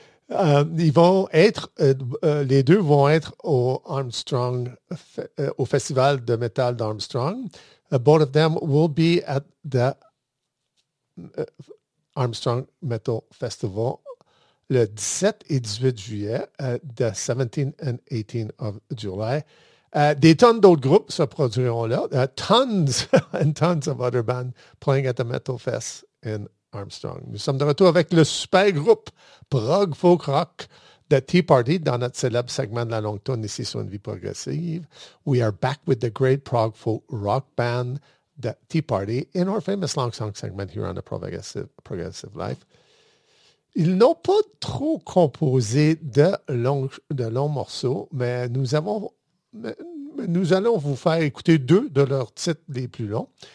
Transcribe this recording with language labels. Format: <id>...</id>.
<fr>ils vont être, les deux vont être au Armstrong, au festival de métal d'Armstrong.</fr> <en>Both of them will be at the Armstrong Metal Festival</en> <fr>le 17 et 18 juillet,</fr> <en>the 17th and 18th of July.</en> <fr>Des tonnes d'autres groupes se produiront là.</fr> <en>Tons and tons of other bands playing at the Metal Fest in Armstrong.</en> <fr>Nous sommes de retour avec le super groupe Prog Folk Rock de Tea Party dans notre célèbre segment de la longue tourne ici sur Une Vie Progressive.</fr> <en>We are back with the great Prog Folk Rock band, the Tea Party, in our famous long song segment here on the Progressive Life.</en> <fr>Ils n'ont pas trop composé de longs morceaux, mais nous allons vous faire écouter deux de leurs titres les plus longs.</fr>